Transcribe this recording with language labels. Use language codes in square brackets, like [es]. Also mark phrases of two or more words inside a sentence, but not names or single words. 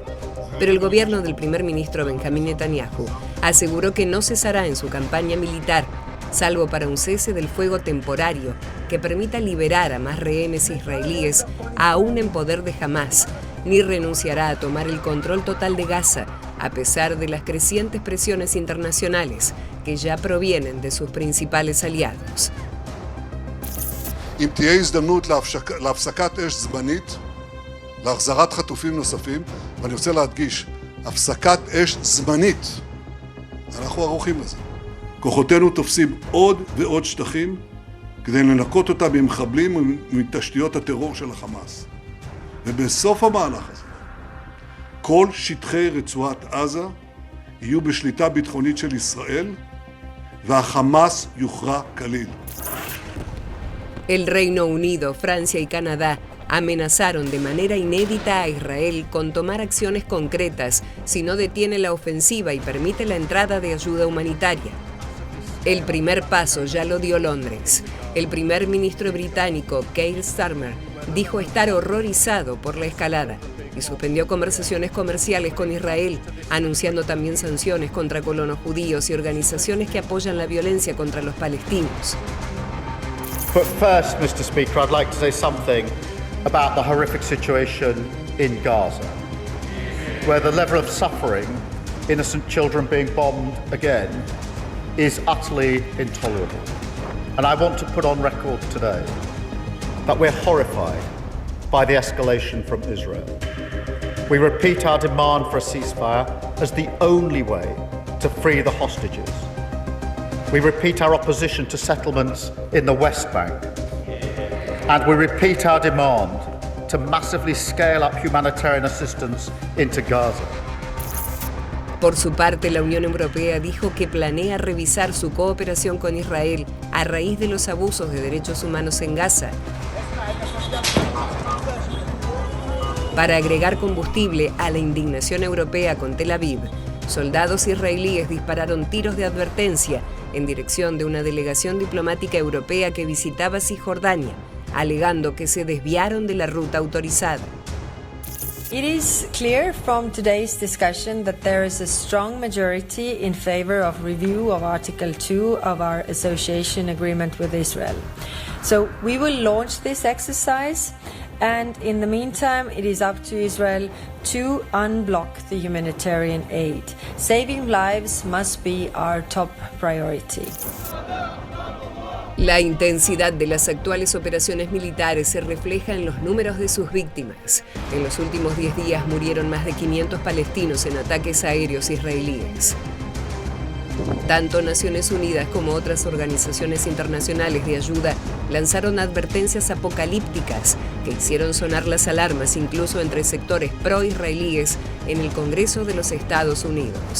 [es] Pero el gobierno del primer ministro Benjamín Netanyahu aseguró que no cesará en su campaña militar, salvo para un cese del fuego temporario que permita liberar a más rehenes israelíes aún en poder de Hamás, ni renunciará a tomar el control total de Gaza, a pesar de las crecientes presiones internacionales que ya provienen de sus principales aliados. [he] אם תהיה הזדמנות להפסקת אש זמנית, להחזרת חטופים נוספים, ואני רוצה להדגיש, הפסקת אש זמנית, אנחנו ערוכים לזה. כוחותינו תופסים עוד ועוד שטחים כדי לנקות אותה ממחבלים ומתשתיות הטרור של החמאס. ובסוף המהלך הזה, כל שטחי רצועת עזה יהיו בשליטה ביטחונית של ישראל, והחמאס יוכרע כליל. [es] El Reino Unido, Francia y Canadá amenazaron de manera inédita a Israel con tomar acciones concretas si no detiene la ofensiva y permite la entrada de ayuda humanitaria. El primer paso ya lo dio Londres. El primer ministro británico, Keir Starmer, dijo estar horrorizado por la escalada y suspendió conversaciones comerciales con Israel, anunciando también sanciones contra colonos judíos y organizaciones que apoyan la violencia contra los palestinos. [en] But first, Mr. Speaker, I'd like to say something about the horrific situation in Gaza, where the level of suffering, innocent children being bombed again, is utterly intolerable. And I want to put on record today that we're horrified by the escalation from Israel. We repeat our demand for a ceasefire as the only way to free the hostages. We repeat our opposition to settlements in the West Bank. And we repeat our demand to massively scale up humanitarian assistance into Gaza. [es] Por su parte, la Unión Europea dijo que planea revisar su cooperación con Israel a raíz de los abusos de derechos humanos en Gaza, para agregar combustible a la indignación europea con Tel Aviv. Soldados israelíes dispararon tiros de advertencia en dirección de una delegación diplomática europea que visitaba Cisjordania, alegando que se desviaron de la ruta autorizada. [en] It is clear from today's discussion that there is a strong majority in favor of review of Article 2 of our association agreement with Israel. So we will launch this exercise, and in the meantime it is up to Israel to unblock the humanitarian aid. Saving lives must be our top priority. [es] La intensidad de las actuales operaciones militares se refleja en los números de sus víctimas. En los últimos 10 días murieron más de 500 palestinos en ataques aéreos israelíes. Tanto Naciones Unidas como otras organizaciones internacionales de ayuda lanzaron advertencias apocalípticas que hicieron sonar las alarmas incluso entre sectores pro-israelíes en el Congreso de los Estados Unidos.